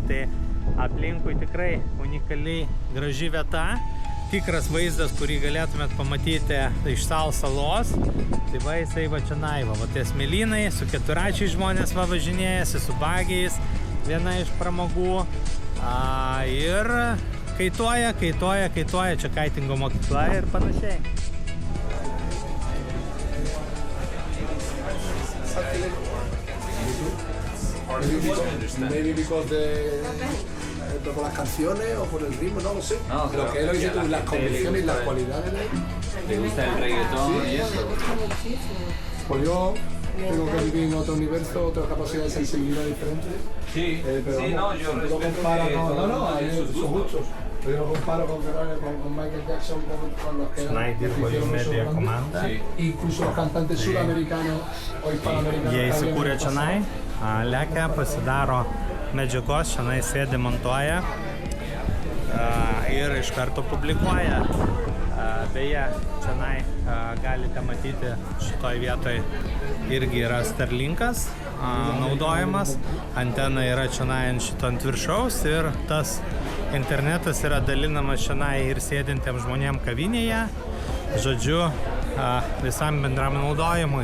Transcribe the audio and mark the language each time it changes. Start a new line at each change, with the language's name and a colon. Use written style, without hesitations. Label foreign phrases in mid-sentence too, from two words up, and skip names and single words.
Lithuanian: Tai aplinkui tikrai unikaliai graži vieta, tikras vaizdas, kurį galėtumėt pamatyti iš Sal salos. Tai va, jisai va čionai, va tie smėlynai, su keturračiais žmonės va važinėjasi, su bagiais, viena iš pramogų, ir kaituoja, čia kaitingo mokykla ir panašiai.
English: Maybe because
Spanish: por las canciones o por el ritmo, no lo sé. No, lo que lo dice tú, las condiciones y las cualidades de él. ¿Te gusta el reggaetón y eso? Pues yo tengo que vivir en otro universo, otra capacidad de sensibilidad diferente. Sí, Pero sí, vamos, no, yo lo respeto comparo que con, todos hay tienen sus gustos. Pero yo lo comparo con Michael Jackson, con los que
Lithuanian: Čionai dirbo jų medija komanda.
Spanish: Sí. Incluso los cantantes sudamericanos o hispanoamericanos.
Lithuanian: Jie įsikūrė čionai, lekia, pasidaro medžiagos, čionai sėdi, montuoja ir iš karto publikuoja. Beje, čionai galite matyti, šitoj vietoj irgi yra Starlinkas naudojamas, antena yra čionai ant viršaus ir tas internetas yra dalinamas čionai ir sėdintiems žmonėms kavinėje, žodžiu, visam bendram naudojimui.